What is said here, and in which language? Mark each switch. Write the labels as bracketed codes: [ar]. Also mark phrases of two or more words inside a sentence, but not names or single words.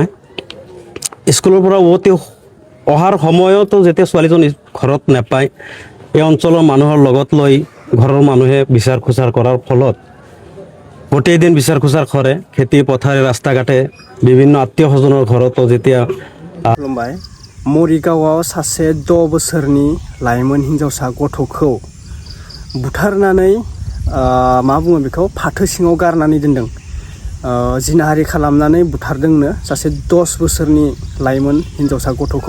[as] স্কুলৰ পৰা উভতি অহাৰ সময়তো যেতিয়া ছোৱালীজনী ঘৰত নাপায়, এই অঞ্চলৰ মানুহৰ লগত লৈ ঘৰৰ মানুহে বিচাৰ খোচাৰ কৰাৰ ফলত গোটেই দিন বিচাৰ খোচাৰ কৰে। খেতি পথাৰে ৰাস্তা ঘাটে বিভিন্ন আত্মীয় স্বজনৰ ঘৰতো যেতিয়া [brx] खुलुमबाय। मरिगावआव सासे 6 बोसोरनि लाइमोन हिन्जावसा गथ'खौ बुथारनानै मा बुङो बेखौ फाथो सिङाव गारनानै दोनदों। जिनाहारि खालामनानै बुथारदोंनो सासे 10 बोसोरनि लाइमोन हिन्जावसा गथ'खौ।